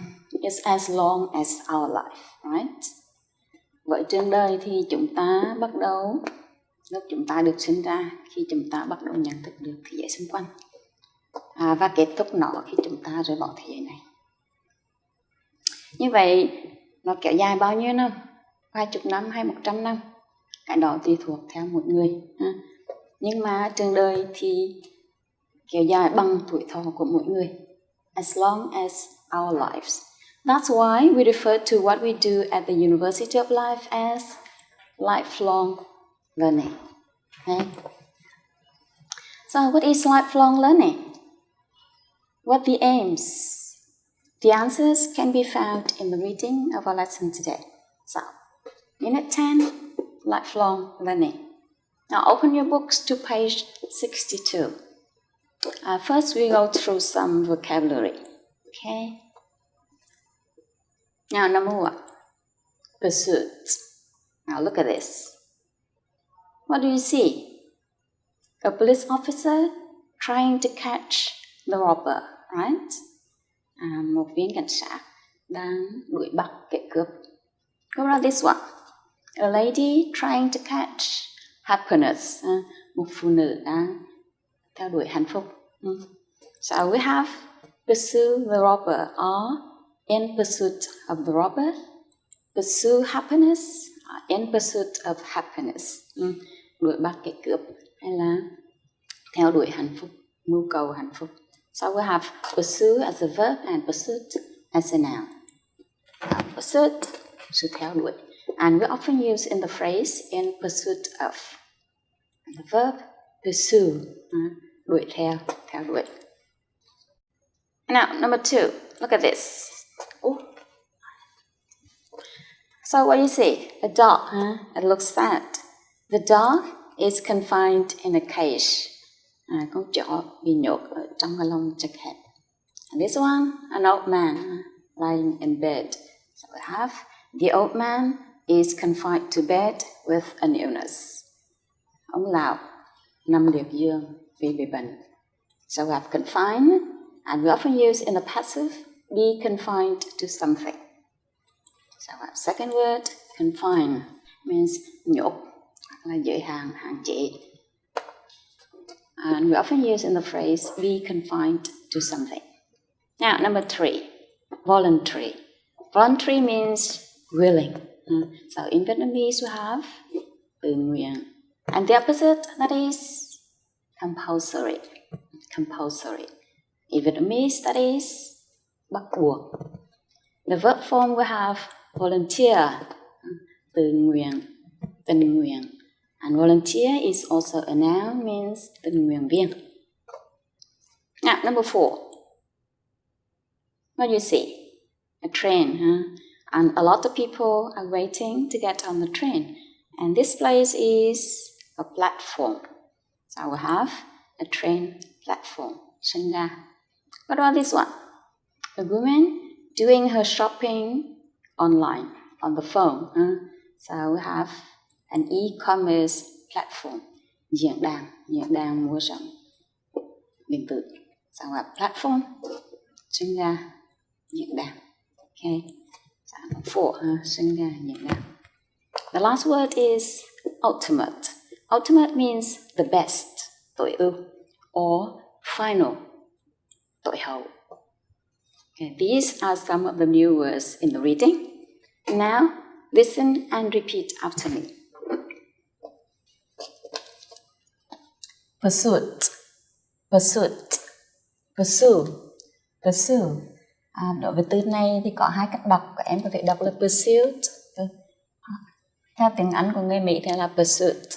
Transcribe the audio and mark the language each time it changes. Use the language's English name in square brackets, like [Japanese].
[English] It's as long as our life, right? [Vietnamese] Với trường đời thì chúng ta bắt đầu lúc chúng ta được sinh ra, khi chúng ta bắt đầu nhận thức được thế giới xung quanh và kết thúc nó khi chúng ta rời bỏ thế giới này. Như vậy nó kéo dài bao nhiêu năm? Vài chục năm hay 100 năm? Cái đó tùy thuộc theo một người. Nhưng mà trường đời thì kéo dài bằng tuổi thọ của mỗi người. [English] As long as our lives. That's why we refer to what we do at the University of Life as lifelong learning. Okay? So what is lifelong learning? What are the aims? The answers can be found in the reading of our lesson today. So, Unit 10, lifelong learning. Now open your books to page 62. First we go through some vocabulary. Okay? Now, number 1, pursuit. Now, look at this. What do you see? A police officer trying to catch the robber, right? [Vietnamese] một viên cảnh sát đang đuổi bắt kẻ cướp. [English] What about this one? A lady trying to catch happiness. [Vietnamese] Một phụ nữ đang theo đuổi hạnh phúc. [English] So we have pursue the robber or in pursuit of the robber. Pursue happiness, in pursuit of happiness. [Vietnamese] Đuổi bắt kẻ cướp hay là theo đuổi hạnh phúc, mưu cầu hạnh phúc. [English] So we have pursue as a verb and pursuit as a noun. Pursuit, sự theo đuổi. And we often use in the phrase in pursuit of. The verb pursue, đuổi theo đuổi. Now, number 2, look at this. Ooh. So what do you see? A dog, It looks sad. The dog is confined in a cage. [Vietnamese] Con chó bị nhốt ở trong cái lồng chật hẹp. [English] And this one, an old man lying in bed. So we have the old man is confined to bed with an illness. [Vietnamese] Ông lão nằm liệt giường vì bị bệnh. [English] So we have confined, and we often use in the passive, be confined to something. So we have second word, confine, means nhốt, là giới hạn, hạn chế. And we often use in the phrase, be confined to something. Now, number 3, voluntary. Voluntary means willing. So in Vietnamese we have tự nguyện. And the opposite, that is compulsory. Compulsory. In Vietnamese, that is bắt buộc. The verb form we have volunteer, tự nguyện, tình nguyện. And volunteer is also a noun, means tình nguyện viên. Now, number 4. What do you see? A train, And a lot of people are waiting to get on the train. And this place is a platform. So we have a train platform, sân ga. What about this one? A woman doing her shopping online, on the phone. So we have an e-commerce platform, diễn đàn mua sắm điện tử. So we have platform, sân ga, diễn đàn. Okay. So number 4, sân ga, diễn đàn. The last word is ultimate. Ultimate means the best, tối ưu, or final, tối hậu. Okay, these are some of the new words in the reading. Now, listen and repeat after me. Pursuit, pursuit, pursue, pursue. [Vietnamese] Đối với từ này thì có 2 cách đọc. Các em có thể đọc là pursuit. Theo tiếng Anh của người Mỹ thì là pursuit.